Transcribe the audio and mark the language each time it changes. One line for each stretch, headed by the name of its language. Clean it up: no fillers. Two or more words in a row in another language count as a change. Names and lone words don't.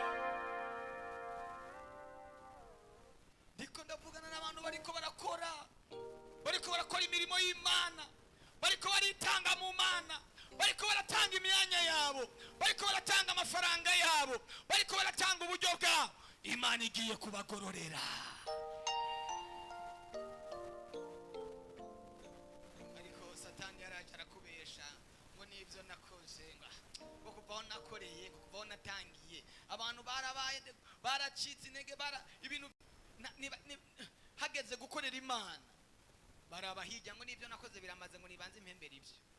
Rundi: Ndiko ndavugana n'abantu bariko barakora imirimo y'Imana, bariko baritanga mu Mana, bariko baratanga imyanya yabo, bariko baratanga amafaranga yabo, bariko baratanga uburyo bwabo. Imana igiye kubagororera. Satani yaraje arakubesha ngo nibyo nakoze, ngo kuvaho nakoreye, kuvaho natangiye. Abantu barabaye baracitse intege, ibintu hageze gukorera Imana barabahijya ngo nibyo nakoze biramaze, ngo nibanze impembere ibyo.